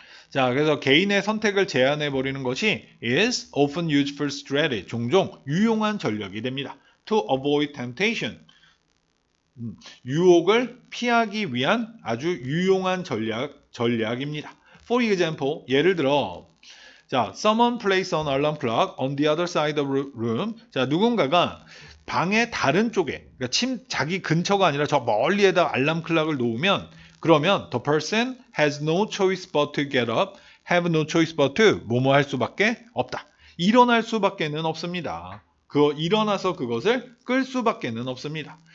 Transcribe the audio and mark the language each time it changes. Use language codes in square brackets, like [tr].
[ko] 자, 그래서 개인의 선택을 제한해 버리는 것이 [en] is often useful strategy, [ko] 종종 유용한 전략이 됩니다. [en] To avoid temptation, [ko] 유혹을 피하기 위한 아주 유용한 전략입니다. [en] For example, [ko] 예를 들어, 자, [en] someone place an alarm clock on the other side of the room. [ko] 자, 누군가가 방의 다른 쪽에, 그러니까 자기 근처가 아니라 저 멀리에다 알람 클락을 놓으면, 그러면 [en] the person has no choice but to get up, have no choice but to [ko] 뭐뭐 할 수밖에 없다. 일어날 수밖에는 없습니다. 일어나서 그것을 끌 수밖에는 없습니다.